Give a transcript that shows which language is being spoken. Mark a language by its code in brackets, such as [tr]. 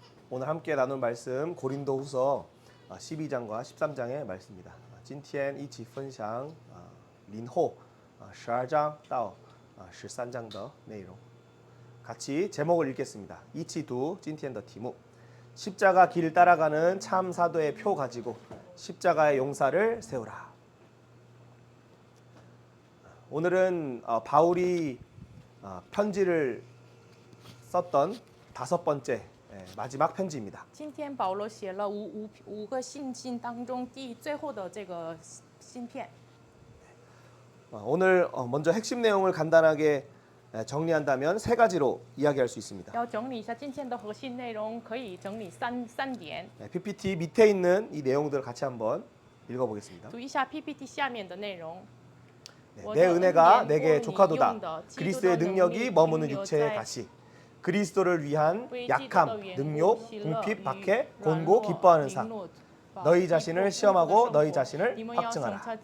[ko] 오늘 함께 나눌 말씀 고린도후서 12장과 13장의 말씀입니다. [zh] 今天一起分享林后12章到13章的内容. [ko] 같이 제목을 읽겠습니다. [zh] 一起读今天的题目. [ko] 십자가 길 따라가는 참 사도의 표 가지고 십자가의 용사를 세우라. 오늘은 바울이 편지를 썼던 5번째 마지막 편지입니다. [zh] 今天保罗写了五个信心当中最后的这个信片。 [ko] 오늘 먼저 핵심 내용을 간단하게 정리한다면 3가지로 이야기할 수 있습니다. [zh] 要整理一下今天的核心内容，可以整理三点。 [ko] PPT 밑에 있는 이 내용들을 같이 한번 읽어보겠습니다. [zh] 读一下 PPT 下面的内容。 [ko] 내 은혜가 내게 족하도다. 그리스도의 능력이 머무는 육체의 가시. 그리스도를 위한 약함, 능욕, 궁핍, 박해, 곤고, 기뻐하는 사. 너희 자신을 시험하고 너희 자신을 확증하라.